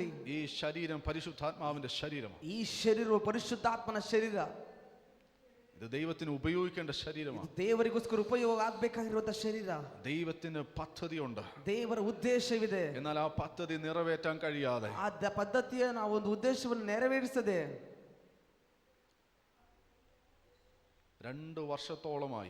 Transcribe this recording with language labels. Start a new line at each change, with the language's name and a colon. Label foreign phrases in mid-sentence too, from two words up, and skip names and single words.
Malayalam: ഈ ശരീരം പരിശുദ്ധാത്മാവിന്റെ ശരീരമാണ്.
Kannada: ಈ ಶರೀರವು ಪರಿಶುದ್ಧಾತ್ಮನ ಶರೀರ.
Malayalam: ഇത് ദൈവത്തിന് ഉപയോഗിക്കേണ്ട ശരീരമാണ്.
Kannada: ದೇವರಿಗೋಸ್ಕರ ಉಪಯೋಗ ಆಗ್ಬೇಕಾಗಿರುವಂತ ಶರೀರ.
Malayalam: ദൈവത്തിന് പദ്ധതിയുണ്ട്,
Kannada: ದೇವರ ಉದ್ದೇಶವಿದೆ.
Malayalam: എന്നാൽ ആ പദ്ധതി നിറവേറ്റാൻ കഴിയാതെ
Kannada: ಆ ಪದ್ಧತಿಯ ನಾವು ಒಂದು ಉದ್ದೇಶವನ್ನು ನೆರವೇರಿಸದೆ
Malayalam: 2 വർഷത്തോളമായി